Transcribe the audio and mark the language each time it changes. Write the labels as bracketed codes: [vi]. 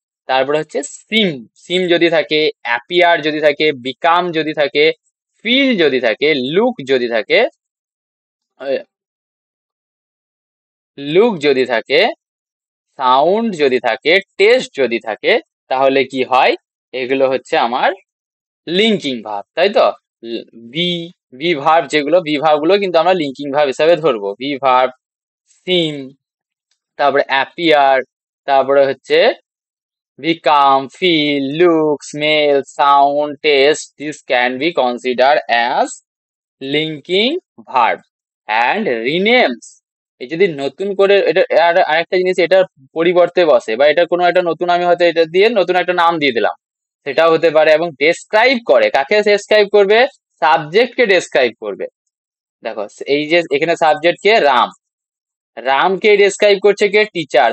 [bn] তারপরে হচ্ছে সিম, সিম যদি থাকে, অ্যাপিয়ার যদি থাকে, বিকাম যদি থাকে, ফিল যদি থাকে, লুক যদি থাকে, লুক যদি থাকে, সাউন্ড যদি থাকে, টেস্ট যদি থাকে, তাহলে কি হয়, এগুলো হচ্ছে আমার লিঙ্কিং ভার্ব, তাই তো। বি, বি ভার্ব যেগুলো, বি ভার্ব গুলো কিন্তু আমরা লিঙ্কিং ভার্ব হিসাবে ধরবো। বি ভার্ব, সিম, তারপরে অ্যাপিয়ার, তারপরে হচ্ছে become, feel, look, smell, sound, taste. [en] This can be considered as linking verb and renames. [bn] এই যদি নতুন করে এটা আরেকটা জিনিস এটার পরিবর্তে বসে, বা এটা কোনো একটা নতুন, আমি হয়তো এটা দিয়ে নতুন একটা নাম দিয়ে দিলাম, সেটাও হতে পারে। এবং ডেসক্রাইব করে, কাকে ডেসক্রাইব করবে, সাবজেক্টকে ডেসক্রাইব করবে। দেখো এই যে এখানে সাবজেক্ট কে, রাম, রামকে ডেসক্রাইব করছে কে, টিচার।